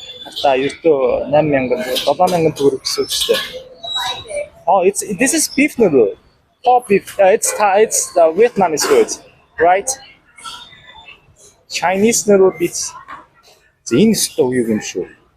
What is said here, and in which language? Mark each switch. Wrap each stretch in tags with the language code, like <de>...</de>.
<mn>Ата ертөө 8,000 төгрөг гэсэн үг шүү дээ.</mn> <en>Oh, this is beef noodle. Oh, beef. It's the Vietnamese food, right? Chinese noodle with</en> <mn>энэ стов юу юм шүү.</mn>